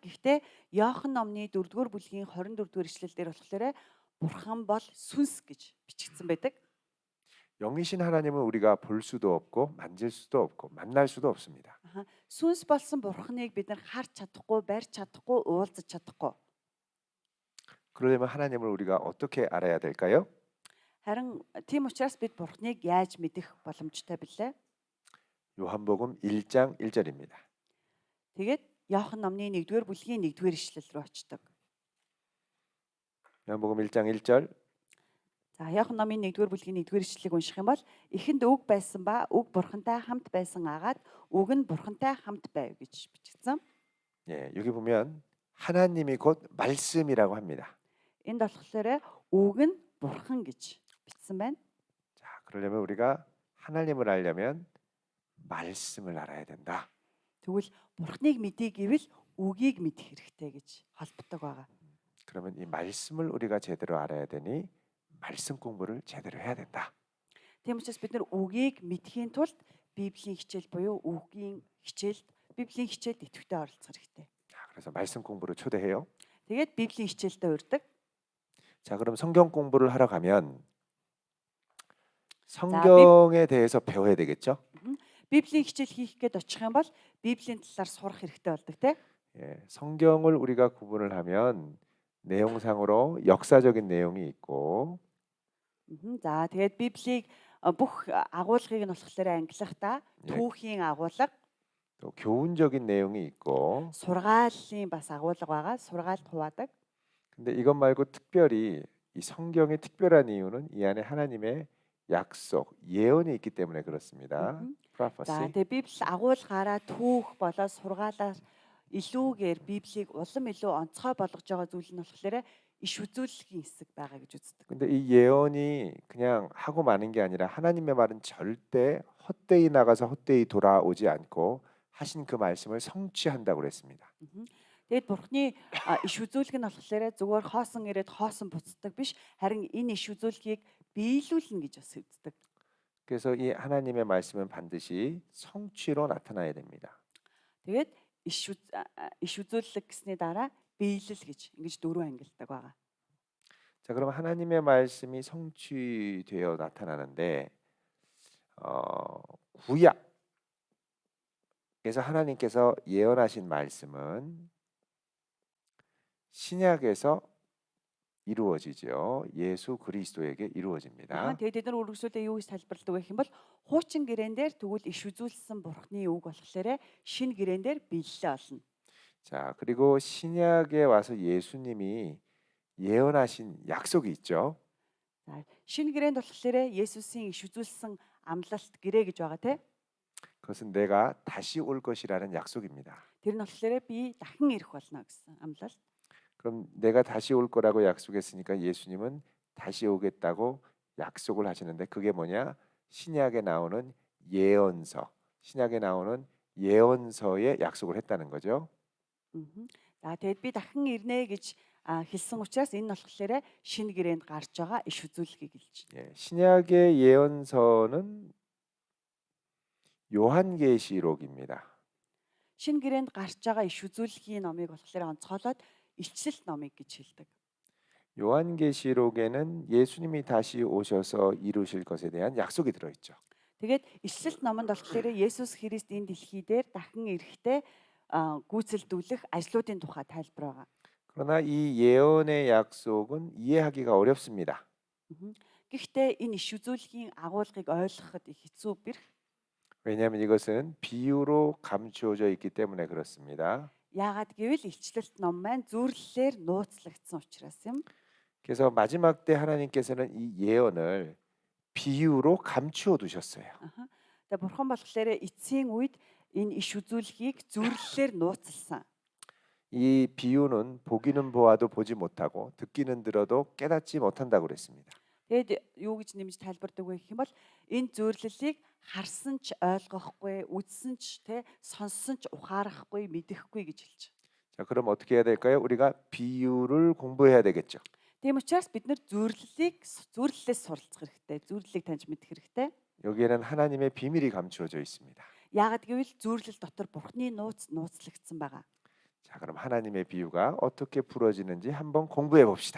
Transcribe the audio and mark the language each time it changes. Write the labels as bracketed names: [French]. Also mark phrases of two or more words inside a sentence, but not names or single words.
[Mongolian] Гэхдээ Иохан номны 4-р бүлгийн 24-р ишлэл дээр болохоор Бурхан бол сүнс гэж бичигдсэн байдаг. [Korean] 영이신 하나님은 우리가 볼 수도 없고 만질 수도 없고 만날 수도 없습니다. [Mongolian] Сүнс болсон Бурханыг бид нар харж чадахгүй, барьж чадахгүй, уулзаж чадахгүй. [Korean] 그러려면 하나님을 우리가 어떻게 알아야 될까요? [Mongolian] Харин тийм учраас бид Бурхныг яаж мэдэх боломжтой билээ? [Korean] 요한복음 1장 1절입니다. [Mongolian] Тэгээд Иохан номны 1-р бүлгийн 1-р ишлэл рүү очдог. [Korean] 요한복음 1장 1절 [Mongolian] За Иохан номын 1-р бүлгийн 1-р ишлэлийг унших юм бол эхэнд үг байсан ба үг бурхантай хамт байсан агаад үг нь бурхантай хамт байв гэж бичигдсэн. [Korean] 예, 여기 보면 하나님이 곧 말씀이라고 합니다. [Mongolian] Энд болохоор үг нь бурхан гэж бичсэн байна. [Korean] 자, 그러려면 우리가 하나님을 알려면 말씀을 알아야 된다. [Mongolian] Тэгвэл бурхныг мэдээ гэвэл үгийг мэдэх хэрэгтэй гэж холбдог байгаа. [Korean] 그러면 이 말씀을 우리가 제대로 알아야 되니 말씀 공부를 제대로 해야 된다. [Mongolian] Тийм учраас бид нар үгийг мэдхийн тулд Библийн хичээл буюу үгийн хичээлд Библийн хичээлд идэвхтэй оролцох хэрэгтэй. [Korean] 자, 그래서 말씀 공부를 초대해요. [Mongolian] Тэгээд Библийн хичээлдээ урьдаг. [Korean] 자, 그럼 성경 공부를 하러 가면 성경에 대해서 배워야 되겠죠? [Mongolian] Библийн хичээл хийх гээд очих юм бол Библийн талаар сурах хэрэгтэй болдог те. [Korean] 예, 성경을 우리가 구분을 하면 내용상으로 역사적인 내용이 있고 [Mongolian] За тэгээд Библийг бүх агуулгыг нь болохоор ангилахдаа түүхийн агуулга, [Korean] 또 교훈적인 내용이 있고 [Mongolian] сургаалын бас агуулга байгаа. Сургаалт хуваадаг. [Korean] 근데 이것 말고 특별히 이 성경의 특별한 이유는 이 안에 하나님의 약속, 예언이 있기 때문에 그렇습니다. [Mongolian] За prophecy. тэгээд Библи агуулгаараа түүх болоод сургаалаар илүүгээр Библийг улам илүү онцгой болгож байгаа зүйл нь болохоор иш үзүүлэлтийн хэсэг байгаа гэж үздэг. [Korean] 근데 이 예언이 그냥 하고 마는 게 아니라 하나님의 말은 절대 헛되이 나가서 헛되이 돌아오지 않고 하신 그 말씀을 성취한다고 그랬습니다. [Mongolian] Тэгээд Бурхны иш үзүүлэг нь болохоор зүгээр хоосон ирээд хоосон буцдаг биш, харин энэ иш үзүүлгийг биелүүлнэ гэж бас үздэг. [Korean] 그래서 이 하나님의 말씀은 반드시 성취로 나타나야 됩니다. [Mongolian] Тэгээд иш үзүүлэг гэсний дараа биелэл гэж ингэж дөрвөн ангилдаг байгаа. [Korean] 자, 그럼 하나님의 말씀이 성취되어 나타나는데 구약에서 하나님께서 예언하신 말씀은 신약에서 이루어지죠. 예수 그리스도에게 이루어집니다. [Mongolian] Тэгээд тэд нар үргэлжлүүлээ юу гэж тайлбарладаг вэ гэх юм бол хуучин гэрээн дээр тэгвэл иш үзүүлсэн Бурхны үг болохоор шинэ гэрээн дээр биелэлээ олно. [Korean] 자, 그리고 신약에 와서 예수님이 예언하신 약속이 있죠. [Mongolian] За шинэ гэрээнд болохоор Есүсийн иш үзүүлсэн амлалт гэрээ гэж байгаа те. [Korean] 그것은 내가 다시 올 것이라는 약속입니다. [Mongolian] Тэр нь болохоор би дахин ирэх болно гэсэн амлалт. [Korean] 그럼 내가 다시 올 거라고 약속했으니까 예수님은 다시 오겠다고 약속을 하시는데 그게 뭐냐? 신약에 나오는 예언서, 신약에 나오는 예언서에 약속을 했다는 거죠. [Mongolian] За тэгэд би дахин ирнэ гэж хэлсэн учраас энэ нь болохоор шинэ гэрээнд гарч байгаа иш үзүүлгийг хэлж байна. [Korean] 예, 신약의 예언서는 요한계시록입니다. [Mongolian] Шинэ гэрээнд гарч байгаа иш үзүүлгийн номыг болохоор онцгойлоод илчлэлт номыг гэж хэлдэг. [Korean] 요한계시록에는 예수님이 다시 오셔서 이루실 것에 대한 약속이 들어있죠. [Mongolian] Тэгээд ишлэлт номонд болохоор Есүс Христ энэ дэлхий дээр дахин ирэхдээ гүйцэлдүүлэх ажлуудын тухай тайлбар байгаа. [Korean] 그러나 이 예언의 약속은 이해하기가 어렵습니다. [Mongolian] Мгм. Гэхдээ энэ иш үзүүлгийн агуулгыг ойлгоход их хэцүү бэрх. [Korean] 왜냐하면 이것은 비유로 감추어져 있기 때문에 그렇습니다. [Mongolian] Яагаад гэвэл илчлэлт ном маань зүрлэлээр нууцлагдсан учраас юм. [Korean] 그래서 마지막 때 하나님께서는 이 예언을 비유로 감추어 두셨어요. [Mongolian] Аха. Тэгээ бурхан болохоор эцсийн үед энэ иш үзүүлгийг зүрлэлээр нууцлсан. [Korean] 이 비유는 보기는 보아도 보지 못하고 듣기는 들어도 깨닫지 못한다고 그랬습니다. [Mongolian] Тэгэд юу гэж нэмж тайлбардаг вэ гэх юм бол энэ зөвлөлийг харсан ч ойлгохгүй, үзсэн ч сонссон ч ухаарахгүй, мэдэхгүй гэж хэлж байна. [Korean] 자, 그럼 어떻게 해야 될까요? 우리가 비유를 공부해야 되겠죠. [Mongolian] Тийм учраас бид нэр зөвлөлээс суралцах хэрэгтэй, зөвлөлийг таньж мэдэх хэрэгтэй. [Korean] 여기에는 하나님의 비밀이 감추어져 있습니다. [Mongolian] Яагаад гэвэл зөвлөл дотор Бурхны нууцлагдсан байгаа. [Korean] 자, 그럼 하나님의 비유가 어떻게 풀어지는지 한번 공부해 봅시다.